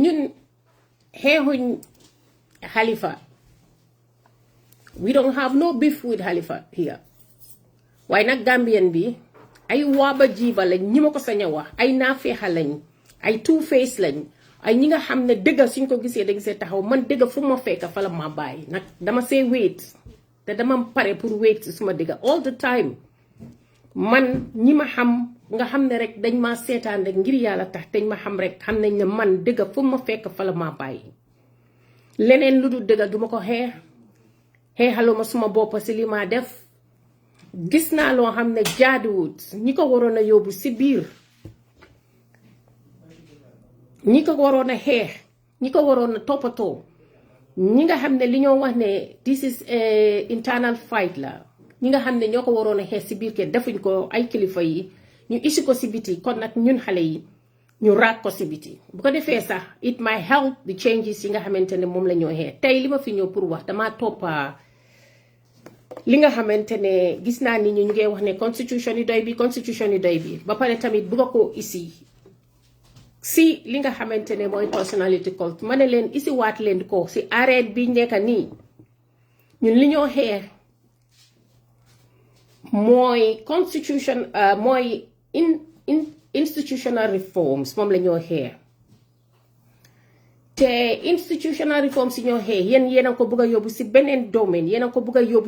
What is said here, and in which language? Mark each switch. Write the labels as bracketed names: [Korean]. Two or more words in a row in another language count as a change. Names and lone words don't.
[Wolof] ñun xeexuñ Halifa. [English] We don't have no beef with Halifa here. [Wolof] Waaye nag Gambien bi ay waaba jiiba lañ ñi ma ko sañ a wax ay naafeexa lañ ay [English] two face [Wolof] lañ ay ñi nga xam ne dëgga suñ ko gisee dañ see taxaw man dëgga fu ma fekk fa la ma bàyyi nag dama see wait te dama pare pour wait si suma dëgga [English] all the time [Wolof] man ñi ma xam nga xam ne rek dañ ma seetaan rek ngir yàlla tax dañ ma xam rek xam nañ ne man dëgga fu ma fekk fa la ma bàyyi leneen lu dul dëgga duma ko xeexaluma suma bopp si li ma def gis naa loo xam ne jaaduwut ñi ko waroon a yóbbu si biir ñi ko waroon a xeex ñi ko waroon a toppatoo ñi nga xam ne li ñoo wax ne [English] this is internal fight [Wolof] la ñi nga xam ne ñoo ko waroon a xeex si biir kër defuñ ko ay kilifa yi ñu isi ko si biti kon nag ñun xale yi ñu raag ko si biti bu ko defee sax [English] it might help the changes [Wolof] yi nga xamante ne moom la ñoo xeex tey li ma fi ñëw pour wax damaa toppa li nga xamante ne gis naa ni ñu ngi wax ne constitution yi doy bi ba pare tamit bëgg ko isi si li nga xamante ne mooy [English] personality cult [Wolof] ma ne leen isi waat leen ko si arrêt bi nekk nii ñun li ñoo xeex mooy constitution mooy [English] institutional reforms [Wolof] moom la ñoo xeex te [English] institutional reforms [Wolof] yi ñoo xeex yéen a ko bëgg a yóbbu si beneen domaine yéen a ko bëgg a yóbbu